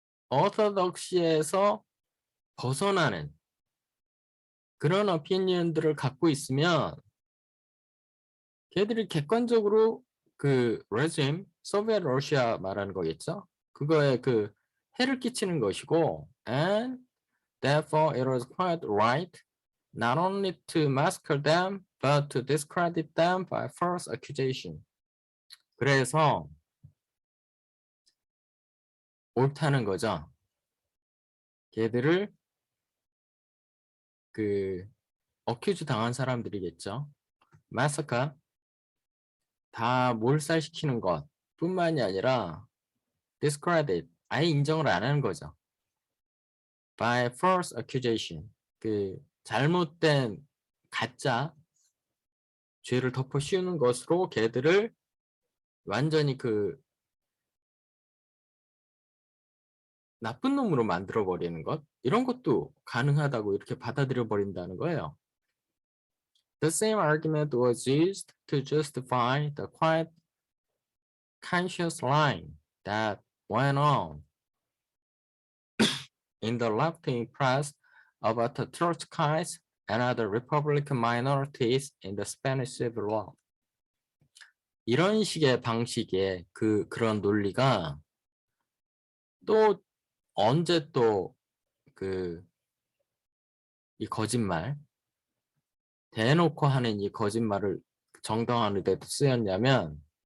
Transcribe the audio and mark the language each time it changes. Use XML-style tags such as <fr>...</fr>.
<ko>orthodoxy에서 벗어나는 그런 opinion들을 갖고 있으면 걔들이 객관적으로 그 regime, 소비에트 러시아 말하는 거겠죠? 그거에 그 해를 끼치는 것이고</ko> <en>and therefore it was quite right not only to massacre them but to discredit them by false accusation.</en> <ko>그래서 옳다는 거죠. 걔들을 그 어큐즈 당한 사람들이겠죠. 마사카 다 몰살시키는 것 뿐만이 아니라 discredit 아예 인정을 안 하는 거죠. by false accusation 그 잘못된 가짜 죄를 덮어 씌우는 것으로 걔들을 완전히 그 나쁜 놈으로 만들어 버리는 것 이런 것도 가능하다고 이렇게 받아들여 버린다는 거예요.</ko> <en>The same argument was used to justify the quite conscious lying that went on in the left-wing press about the Trotskyites and other Republican minorities in the Spanish Civil War.</en> <ko>이런 식의 방식의 그런 논리가 또 언제 또 이 거짓말 대놓고 하는 이 거짓말을 정당화하는 데도 쓰였냐면</ko>